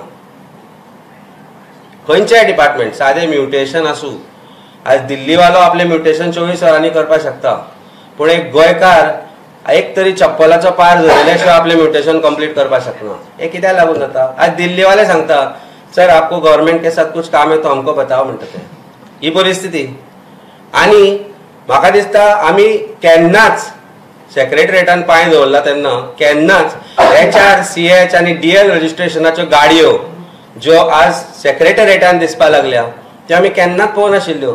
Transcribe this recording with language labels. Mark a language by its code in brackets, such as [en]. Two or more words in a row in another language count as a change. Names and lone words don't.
[kok] खंयच्याय डिपार्टमेंट, सादें म्युटेशन आसूं. आज दिल्लीवालो आपलें म्युटेशन 24 वरांनी करपाक शकता, पूण एक गोंयकार एक तरी चप्पलाचो पार धरिल्ल्या शिवाय आपलें म्युटेशन कंप्लीट करपाक शकना. हे कित्याक लागून जाता? आज दिल्लीवाले सांगता [hi] सर आपको गव्हर्मेंट के साथ कुछ काम है तो हमको बताओ [kok] म्हणटा ते. ही परिस्थिती. आनी म्हाका दिसता आमी केन्नाच सेक्रेटरिएटान पांय दवरला तेन्ना केन्नाच HR, CH आनी DL रजिस्ट्रेशनाच्यो गाडयो ज्यो आज सेक्रेटरिएटान दिसपाक लागल्या त्यो आमी केन्नाच पळोवंक नाशिल्ल्यो.